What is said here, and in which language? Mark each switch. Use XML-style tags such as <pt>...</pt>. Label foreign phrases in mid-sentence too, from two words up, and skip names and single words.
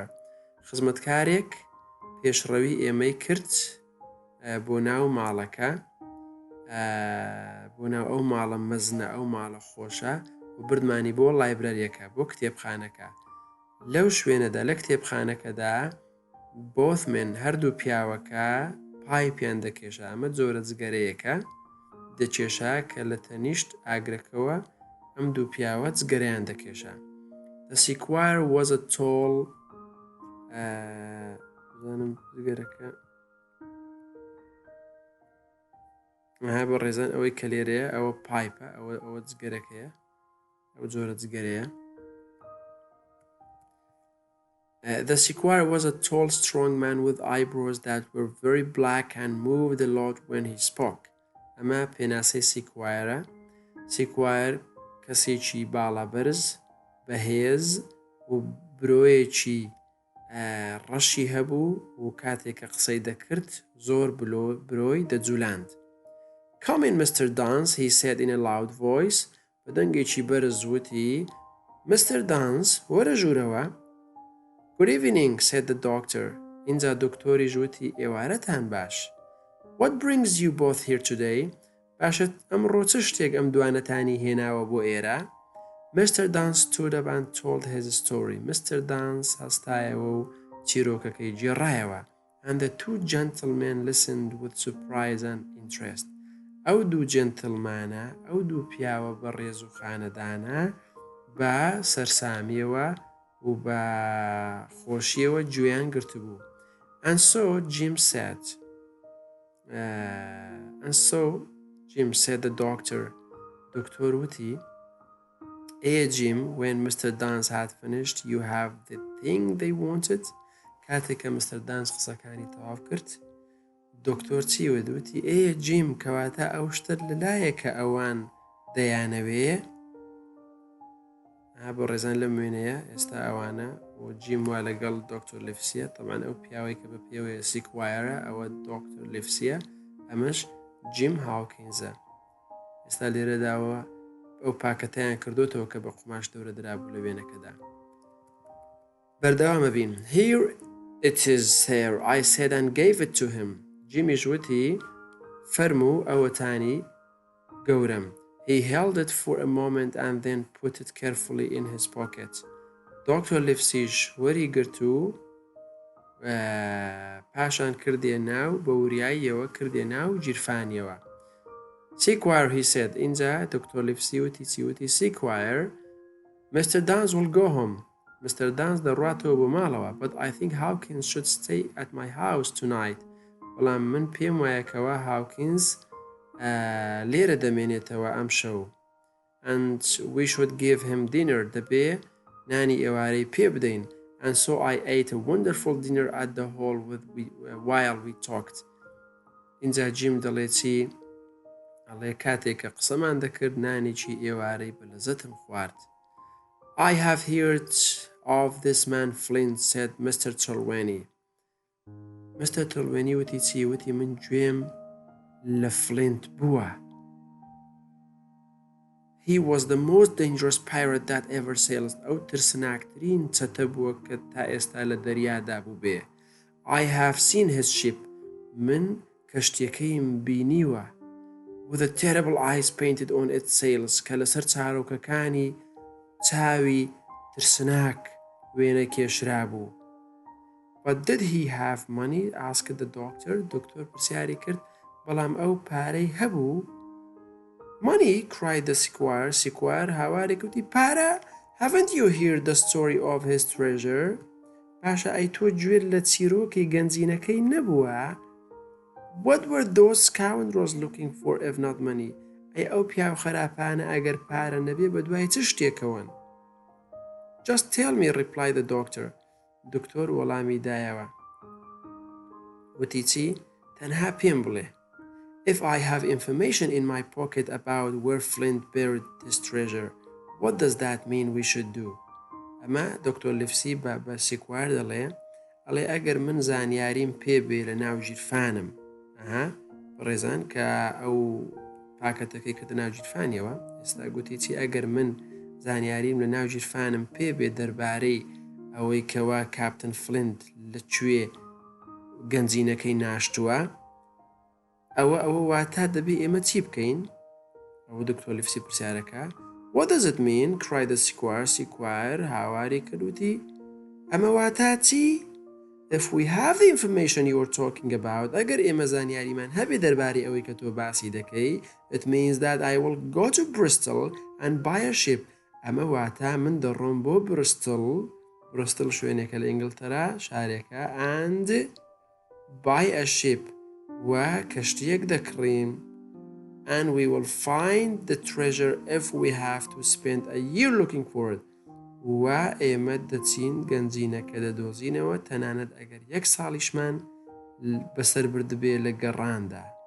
<ckb>خزمەتکارێک پێشڕەوی ئێمەی کرد بۆ ناو ماڵەکە بۆ ناو ئەو ماڵە مەزنە ئەو ماڵە خۆشە و بردمانی بۆ لایبرەریەکە بۆ کتێبخانەکە. لەو شوێنەدا لە کتێبخانەکەدا</ckb> <en>both men</en> <ckb>هەردوو پیاوەکە پایپیان دەکێشە ئەمە جۆرە جگەرەیەکە دەکێشا کە لە تەنیشت ئاگرەکەوە ئەم دوو پیاوە جگەرەیان دەکێشە.</ckb> <en>The sequire was a tall</en> <ckb>زانم جگەرەکە بە ڕێزان ئەوەی کە لێرەیە ئەوە پایپە ئەوە جگەرەکەیە ئەو جۆرە جگەرەیە.</ckb> <en>The sequire was a tall strong man with eyebrows that were very black and moved a lot when he spoke.</en> <ckb>ئەمە پێناسەی sequire کەسێکی باڵا بەرز بەهێز و برۆیەکی ڕەشی هەبوو و کاتێک کە قسەی دەکرد زۆر برۆی دەجولاند.</ckb> <en>Come in Mr. Dance, he said in a loud voice.</en> <ckb>بە دەنگێکی بەرز وتی Mr. Dance وەرە ژوورەوە.</ckb> <en>Good evening, said the doctor.</en> <ckb>اینجا دکتۆری ژووتی ئێوارەتان باش.</ckb> <en>What brings you both here today?</en> <ckb>باشە ئەمڕۆ چ شتێک ئەم دوانەتانی هێناوە بۆ ئێرە؟</ckb> <en>Mr. Dance stood up and told his story.</en> <ckb>Mr. Dance هەستایەوە و چیرۆکەکەی جێڕایەوە.</ckb> <en>and the two gentlemen listened with surprise and interest.</en> <ckb>ئەو دوو جنتلمانە ئەو دوو پیاوە بەڕێز و خانەدانە بە سەرسامیەوە و بە خۆشیەوە گوێیان گرتبوو.</ckb> <en>And so Jim said the doctor.</en> <ckb>دکتۆر وتی Jim, when Mr.</ckb> <en>Dance had finished, you have the thing they wanted.</en> <ckb>کاتێک کە Mr. Dance قسەکانی تەواو کرد دکتۆر چی وتی جیم کەواتە ئەو شتت لەلایە کە ئەوان دەیانەوێ بۆ ڕێزان لەم وێنەیە ئێستا ئەوانە و جیم وا لەگەڵ دکتۆر لیفسیە طبعاً ئەو پیاوەی کە بە پێوەیە سیکوایرە ئەوە دکتۆر لیفسیە ئەمەش جیم هاوکینزە. ئێستا لێرەداوە ئەو پاکەتیان کردوتەوە کە بە قوماش دەورە درابوو لە وێنەکەدا. بەردەوامە بین.</ckb> <en>Here it is, sir, I said and gave it to him.</en> <ckb>جیمیش وتی فەرموو ئەوەتانی گەورم.</ckb> <en>He held it for a moment and then put it carefully in his pocket.</en> <ckb>دکتۆر لیفسیش وەری گرت و پاشان کردێ ناو بە وریاییەوە کردێ ناو گیرفانیەوە.</ckb> <en>Sequire, he said.</en> <ckb>اینجا دکتۆر لیفسی وتی چی وتی Sequire,</ckb> <en>Mr. Dance will go home. Mr.</en> <ckb>Dance دەڕواتەوە بۆ ماڵەوە.</ckb> <en>But I think Hawkins should stay at my house tonight.</en> <ckb>بەڵام من پێم وایە کەوا هاوکینز لێرە دەمێنێتەوە ئەم شەو.</ckb> <en>And we should give him dinner.</en> <ckb>دەبێ نانی ئێوارەی پێ بدەین. And so I ate a wonderful dinner at the hall while we talked. اینجا جیم دەڵێ چی؟ ئەڵێ کاتێک کە قسەمان دەکرد نانێکی ئێوارەی بە لەزەتم خوارد.</ckb> <en>I have heard of this man Flint, said Mr.</en> <ckb>Trelawney. Mr. Trelawney وتی چی وتی من گوێم لە فلینت بووە.</ckb> <en>He was the most dangerous pirate that ever sailed.</en> <ckb>ئەو ترسناکترین چەتە بووە کە تا ئێستا لە دەریادا بوو بێ.</ckb> <en>I have seen his ship.</en> <ckb>من کەشتیەکەیم بینیوە.</ckb> <en>With the terrible eyes painted on its sails.</en> <ckb>کە لەسەر چارۆکەکانی چاوی ترسناک وێنە کێشرا بوو.</ckb> <en>But did he have money? asked the doctor.</en> <ckb>دکتۆر پرسیاری کرد بەڵام ئەو پارەی هەبوو.</ckb> <en>Money, cried the Sequire.</en> <ckb>Sequire هاوارێک وتی پارە؟</ckb> <en>Haven't you heard the story of his treasure?</en> <ckb>پاشا ئەی تۆ گوێت لە چیرۆکی گەنجینەکەی نەبووە؟</ckb> <en>What were those scoundrels looking for if not money?</en> <ckb>ئەی ئەو پیاو خراپانە ئەگەر پارە نەبێ بە دوای چ شتێکەوەن؟</ckb> <en>Just tell me, replied the doctor.</en> <ckb>دکتۆر وەڵامی دایەوە. وتی چی؟ تەنها پێم بڵێ.</ckb> <en>If I have information in my pocket about where Flint buried his treasure, what does that mean we should do?</en> <ckb>ئەمە دکتۆر لیفسی بە سیکوار دەڵێ ئەڵێ ئەگەر من زانیاریم پێ بێ لە ناو ژیرفانم ڕێزان کە ئەو پاکەتەکەی کردە ناو ژیرفانیەوە ئێستا گوتی چی ئەگەر من زانیاریم لە ناو ژیرفانم پێ بێ دەربارەی ئەوەی کەوا کاپتن فلینت لەکوێ گەنجینەکەی ناشتووە ئەوە واتە دەبێ ئێمە چی بکەین؟ ئەوە دکتۆر لیفسی پرسیارەکە.</ckb> <en>What does it mean? cried the Sequire.</en> <ckb>هاواری کردوتی ئەمە واتە چی؟</ckb> <en>If we have the information you are talking about,</en> <ckb>ئەگەر ئێمە زانیاریمان هەبێ دەربارەی ئەوەی کە تۆ باسی دەکەی,</ckb> <en>it means that I will go to Bristol and buy a ship.</en> <ckb>ئەمە واتە من دەڕۆم بۆ برستڵ شوێنێکە لە ئینگلتەرا شارێکە</ckb> <en>and buy a ship</en> <ckb>و کەشتیەک دەکڕین</ckb> <en>and we will find the treasure if we have to spend a year looking for it.</en> <ckb>و ئێمە دەچین گەنجینەکە دەدۆزینەوە تەنانەت ئەگەر 1 ساڵیشمان بەسەر بردبێ لە گەڕاندا.</ckb>